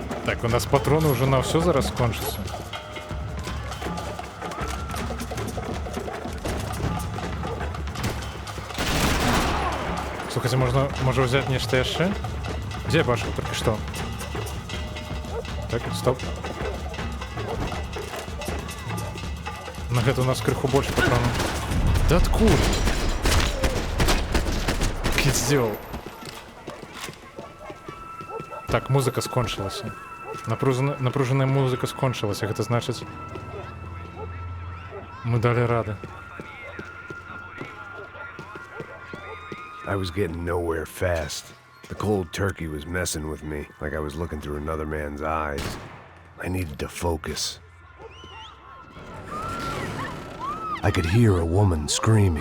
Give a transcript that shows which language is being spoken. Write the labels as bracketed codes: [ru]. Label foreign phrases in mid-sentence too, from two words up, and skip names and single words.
[ru] Так, у нас патроны уже на все зараз кончатся. Слухайте, можно взять нечто еще? Где я башил только что? Так, стоп. На это у нас крыху больше патронов. Да откуда? Как я сделал? Так, музыка скончилась. Напруженная музыка скончилась, это значит... [be] Мы дали рады. [en] I was getting nowhere fast. The cold turkey was messing with me, like I was looking through another man's eyes. I needed to focus. I could hear a woman screaming.